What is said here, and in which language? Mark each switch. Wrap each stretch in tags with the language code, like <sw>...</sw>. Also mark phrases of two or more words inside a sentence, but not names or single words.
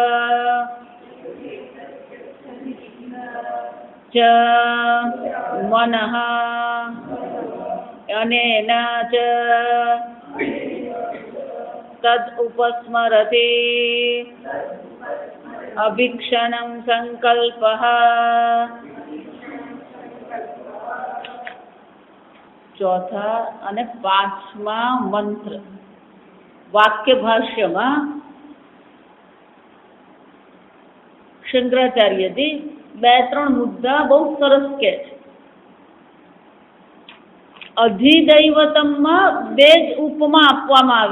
<sa>च मनः अनेन च तद् उपस्मरति अभीक्षणं संकल्पः।</sa> <gu>चौथा અને પાંચમા મંત્ર વાક્ય ભાષ્યમાં શંકરાચાર્યજી બે ત્રણ મુદ્દા બહુ સરસ કે છે. અધિદૈવતમમાં બે જ ઉપમા આપવામાં આવી.</gu>